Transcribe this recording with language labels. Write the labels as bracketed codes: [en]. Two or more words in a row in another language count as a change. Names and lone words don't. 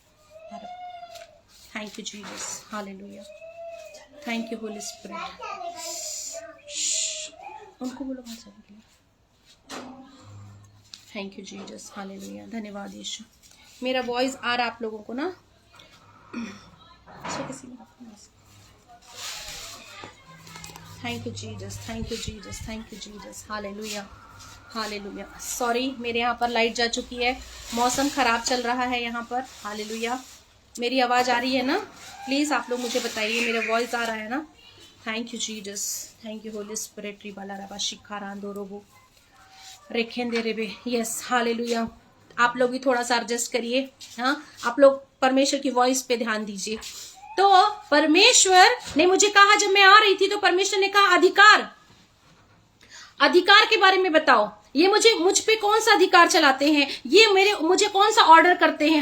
[en] Thank you, Jesus. Hallelujah. Thank you, Holy Spirit. [hi] उनको बोलो बाहर जाने के लिए। [en] Thank you, Jesus. [hi] Hallelujah. धन्यवाद यीशु। मेरा वॉइस आ रहा आप लोगों को ना? [en] Thank you, Jesus. Thank you, Jesus. Thank you, Jesus. Hallelujah. Hallelujah. [hi] सॉरी, मेरे यहाँ पर लाइट जा चुकी है, मौसम खराब चल रहा है यहाँ पर। हालेलुया। मेरी आवाज आ रही है ना? प्लीज आप लोग मुझे बताइए, मेरा वॉइस आ रहा है ना? [en] Thank you Jesus, thank you Holy Spirit. रिबाला रबा शिखारांदो रोबो रेखेंदे रेबे। Yes, Hallelujah. [hi] आप लोग भी थोड़ा सा एडजस्ट करिए। हाँ, आप लोग परमेश्वर की वॉइस पे ध्यान दीजिए। तो परमेश्वर ने मुझे कहा, जब मैं आ रही थी तो परमेश्वर ने कहा अधिकार, अधिकार के बारे में बताओ। ये मुझ पे कौन सा अधिकार चलाते हैं, ये मुझे कौन सा ऑर्डर करते हैं।